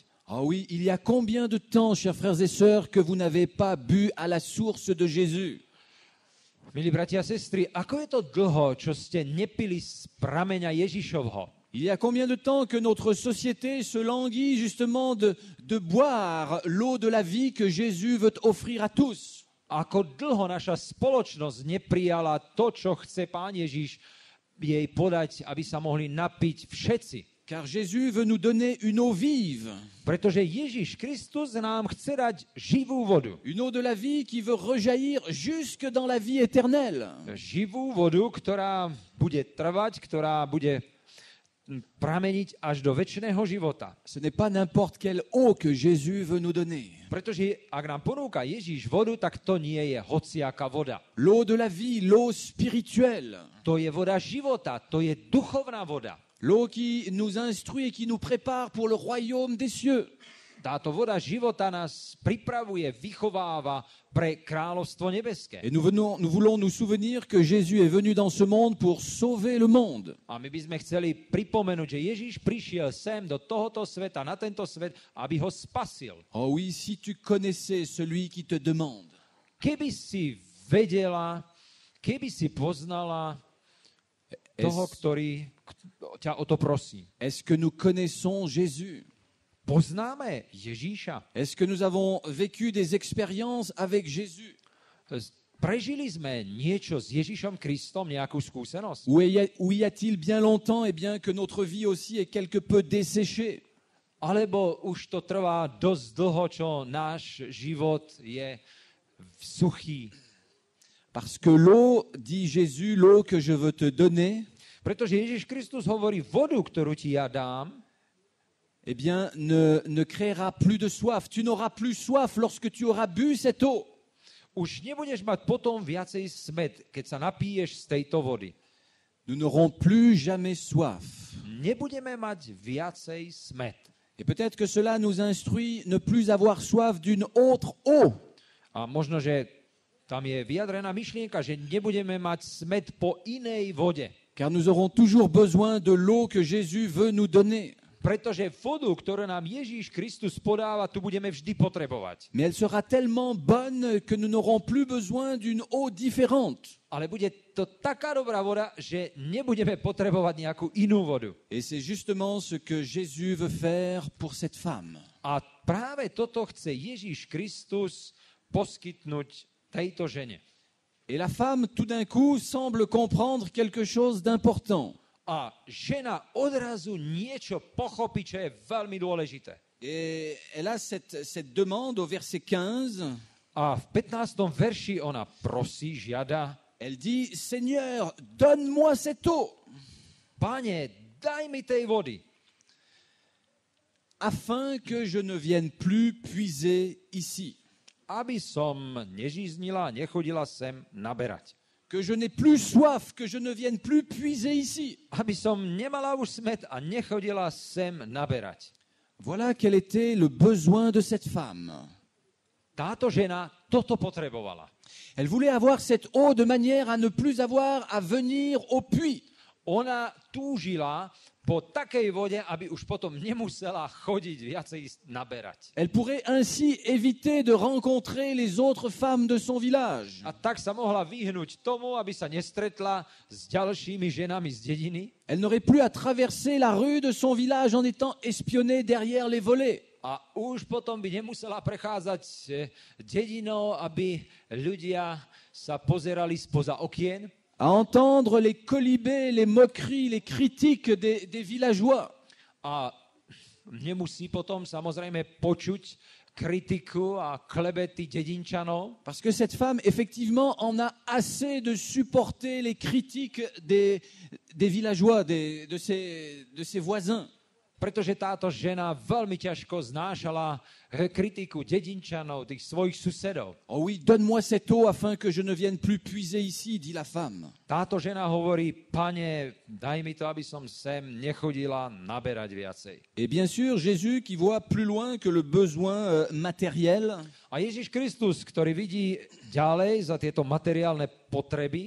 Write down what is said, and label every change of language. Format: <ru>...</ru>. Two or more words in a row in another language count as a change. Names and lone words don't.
<fr>Ah oui, il y a combien de temps, chers frères et sœurs, que vous n'avez pas bu à la source de Jésus?</fr> <sk>Milí bratia a sestry, ako je to dlho, čo ste nepili z prameňa Ježišovho?</sk> <fr>Il y a combien de temps que notre société se languit justement de boire l'eau de la vie que Jésus veut offrir à tous?</fr> <sk>Ako dlho naša spoločnosť neprijala to, čo chce Pán Ježiš jej podať, aby sa mohli napiť všetci.</sk> <fr>Car Jésus veut nous donner une eau vive,</fr> <sk>Pretože Ježiš Kristus nám chce dať živú vodu.</sk> <fr>une eau de la vie qui veut rejaillir jusque dans la vie éternelle.</fr> <sk>Živú vodu, ktorá bude trvať, ktorá bude prameniť až do večného života.</sk> <fr>Ce n'est pas n'importe quelle eau que Jésus veut nous donner.</fr> <sk>Pretože ak nám ponúka Ježíš vodu, tak to nie je hociaká voda.</sk> <fr>L'eau de la vie, l'eau spirituelle.</fr> <sk>To je voda života, to je duchovná voda.</sk> <fr>L'eau qui nous instruit et qui nous prépare pour le royaume des cieux.</fr> <sk>Táto voda života nás pripravuje, vychováva pre kráľovstvo nebeské.</sk> <fr>Et nous voulons nous souvenir que Jésus est venu dans ce monde pour sauver le monde.</fr> <sk>A my by sme chceli pripomenúť, že Ježíš prišiel sem do tohoto sveta, na tento svet, aby ho spasil.</sk> <fr>Oh oui, si tu connaissais celui qui te demande.</fr> <sk>Keby si vedela, keby si poznala toho, ktorý ťa o to prosí.</sk> <fr>Est-ce que nous connaissons Jésus?</fr> <sk>Poznáme Ježíša.</sk> <fr>Est-ce que nous avons vécu des expériences avec Jésus?</fr> <sk>Prežili sme niečo s Ježíšom Kristom, nejakú skúsenosť?</sk> <fr>Ou y a-t-il bien longtemps, bien que notre vie aussi est quelque peu desséchée?</fr> <sk>Alebo už to trvá dosť dlho, čo náš život je suchý?</sk> <fr>Parce que l'eau, dit Jésus, l'eau que je veux te donner,</fr> <sk>Pretože Ježíš Kristus hovorí, vodu, ktorú ti ja dám,</sk> <fr>eh bien, ne créera plus de soif. Tu n'auras plus soif lorsque tu auras bu cette eau.</fr> <sk>už nebudeš mať potom viacej smäd, keď sa napiješ z tejto vody.</sk> <fr>Nous n'aurons plus jamais soif.</fr> <sk>Nebudeme mať viacej smäd.</sk> <fr>Et peut-être que cela nous instruit ne plus avoir soif d'une autre eau.</fr> <sk>A možno, že tam je vyjadrená myšlienka, že nebudeme mať smäd po inej vode.</sk> <fr>Car nous aurons toujours besoin de l'eau que Jésus veut nous donner.</fr> <sk>Pretože vodu, ktorú nám Ježíš Kristus podáva, tu budeme vždy potrebovať.</sk> <fr>Mais elle sera tellement bonne que nous n'aurons plus besoin d'une eau différente.</fr> <sk>Ale bude to taká dobrá voda, že nebudeme potrebovať nejakú inú vodu.</sk> <fr>Et c'est justement ce que Jésus veut faire pour cette femme.</fr> <sk>A práve toto chce Ježíš Kristus poskytnúť tejto žene.</sk> <fr>Et la femme, tout d'un coup, semble comprendre quelque chose d'important.</fr> <sk>A žena odrazu niečo pochopí, čo je veľmi dôležité.</sk> <fr>Et elle a cette demande au verset 15.</fr> <sk>A v 15. verši ona prosí, žiada,</sk> <fr>Elle dit, Seigneur, donne-moi cette eau,</fr> <sk>Pane, daj mi tej vody,</sk> <fr>afin que je ne vienne plus puiser ici,</fr> <sk>aby som nežíznila, nechodila sem naberať.</sk> <fr>que je n'ai plus soif, que je ne vienne plus puiser ici.</fr> <sk>Aby som nemala už smäd a nechodila sem naberať.</sk> <fr>Voilà quel était le besoin de cette femme.</fr> <sk>Táto žena toto potrebovala.</sk> <fr>Elle voulait avoir cette eau de manière à ne plus avoir à venir au puits.</fr> <sk>Ona túžila po takej vode, aby už potom nemusela chodiť viacej naberať.</sk> <fr>Elle pourrait ainsi éviter de rencontrer les autres femmes de son village.</fr> <sk>A tak sa mohla vyhnúť tomu, aby sa nestretla s ďalšími ženami z dediny.</sk> <fr>Elle n'aurait plus à traverser la rue de son village en étant espionnée derrière les volets.</fr> <sk>A už potom by nemusela prechádzať dedinou, aby ľudia sa pozerali spoza okien.</sk> <fr>À entendre les colibés, les moqueries, les critiques des villageois.</fr> <sk>A nemusí potom samozrejme počuť kritiku a klebety dedinčanov.</sk> <fr>Parce que cette femme, effectivement, en a assez de supporter les critiques des villageois, de ses voisins.</fr> <sk>Pretože táto žena veľmi ťažko znášala kritiku dedinčanov, tých svojich susedov.</sk> <fr>Oh oui, donne-moi cette eau afin que je ne vienne plus puiser ici, dit la femme.</fr> <sk>Táto žena hovorí, Pane, daj mi to, aby som sem nechodila naberať viacej.</sk> <fr>Et bien sûr, Jésus, qui voit plus loin que le besoin matériel,</fr> <sk>A Ježiš Kristus, ktorý vidí ďalej za tieto materiálne potreby,</sk>